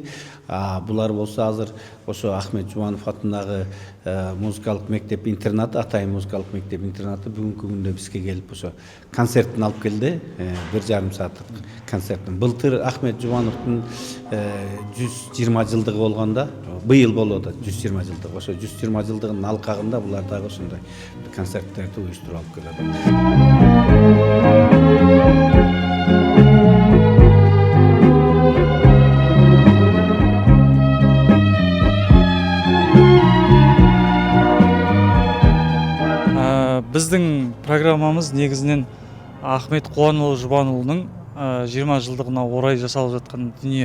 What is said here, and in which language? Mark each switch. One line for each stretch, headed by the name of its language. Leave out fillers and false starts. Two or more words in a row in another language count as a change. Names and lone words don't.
Kyrgyz: Булар болсо азыр ошо Ахмет Жубанов атындагы музыкалык мектеп интернаты, атайын музыкалык мектеп интернаты бүгүнкү күндө бизге келип ошо концертин алып келди. 1,5 сааттык концертин. Былтыр Ахмет Жубановдун 120 жылдыгы болгондо, быйыл болот 120 жылдык. Ошо 120 жылдыгынын алкагында булар дагы ошондой концерттерди уюштуруп алып келет.
Kazakh: Біздің программамыз негізінен Ахмет Қуанұлы Жұбанұлының 20 жылдығына орай жасалып жатқан дүние.